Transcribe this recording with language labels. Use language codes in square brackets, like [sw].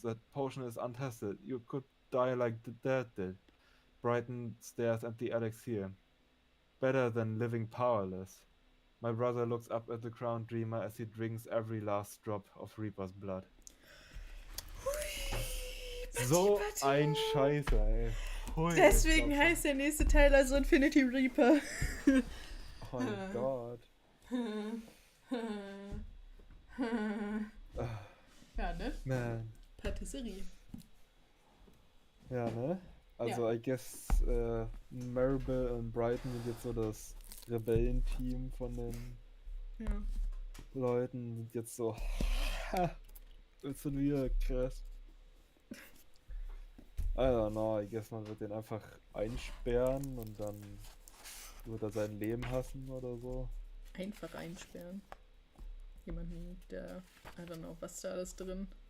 [en] That potion is untested. You could die like the dad did." Brighton stares at the elixir. "Better than living powerless." My brother looks up at the crowned dreamer as he drinks every last drop of Reaper's blood. [de] So ein Scheiße, ey. Hui, Deswegen heißt der nächste Teil also Infinity Reaper. Oh mein Gott. Ja, ne? Man. Patisserie. Ja, ne? Also, Ja. [en] I guess [de] Maribel und Brighton sind jetzt so das Rebellenteam von den Ja. Leuten. Sind jetzt so, ist schon wieder krass. [en] I don't know, I guess [de] man wird den einfach einsperren und dann wird er sein Leben hassen oder so. Einfach einsperren. Jemanden, der, [en] I don't know, [de] was da alles drin?